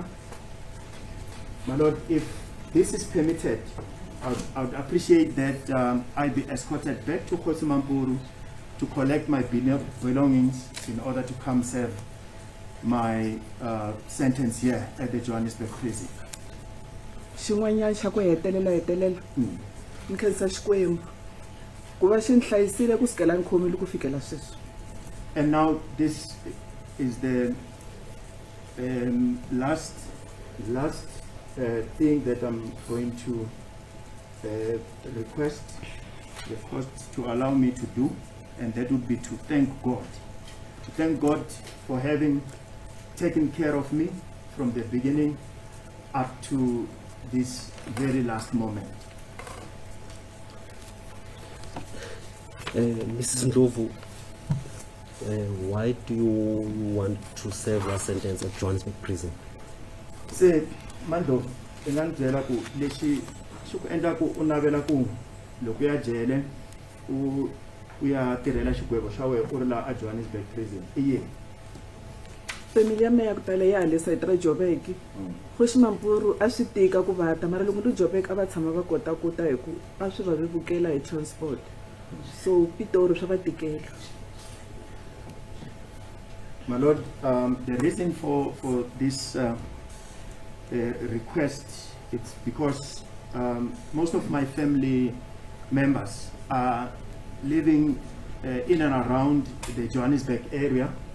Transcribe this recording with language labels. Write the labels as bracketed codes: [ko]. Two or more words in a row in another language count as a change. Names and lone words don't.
[en] My Lord, if this is permitted, I would appreciate that I be escorted back to Khosi Mampuru to collect my belongings in order to come serve my sentence here at the Johannesburg prison. [ts] Xin'wanyana xa ku hetelela ni khensa Xikwembu ku va xi ni hlayisile ku sukela ni khomile ku fikela sweswi. [en] And now this is the last thing that I'm going to request the court to allow me to do, and that would be to thank God. To thank God for having taken care of me from the beginning up to this very last moment. Mrs. Ndlovu, why do you want to serve your sentence at Johannesburg prison? [ts] Se Mandlovu, engandzela ku lexi xi ku endla ku u navela ku loko ya jele u ya tirhela xigwebo xa wena u ri laha a Johannesburg prison i yini? family ya me ya ku tala ya le side ra Joburg Kgoshi Mampuru a swi tika ku vata mara loko ndi Joburg a va tshama va kota ku ta hi ku a swi va vevukela hi transport so Pitori swa va tikela. [en] My Lord, the reason for this request, it's because most of my family members are living in and around the Johannesburg area.